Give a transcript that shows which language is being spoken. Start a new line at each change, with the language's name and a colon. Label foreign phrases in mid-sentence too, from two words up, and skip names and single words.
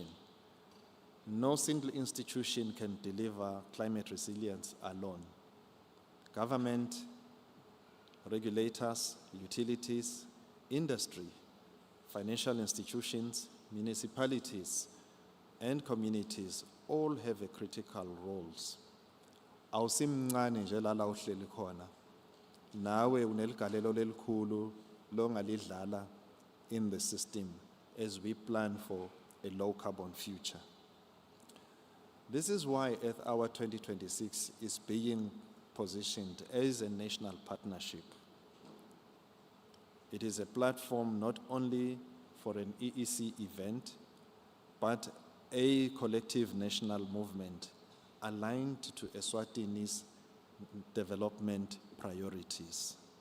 English: No single institution can deliver climate resilience alone. Government, regulators, utilities, industry, financial institutions, municipalities, and communities all have a critical roles.
Swati: Awusimncane nje lala uhleli khona. Nawe uneligalelo lelikhulu longalidlala
English: in the system as we plan for a low carbon future. This is why Earth Hour 2026 is being positioned as a national partnership. It is a platform not only for an EEC event, but a collective national movement aligned to Eswatini's development priorities.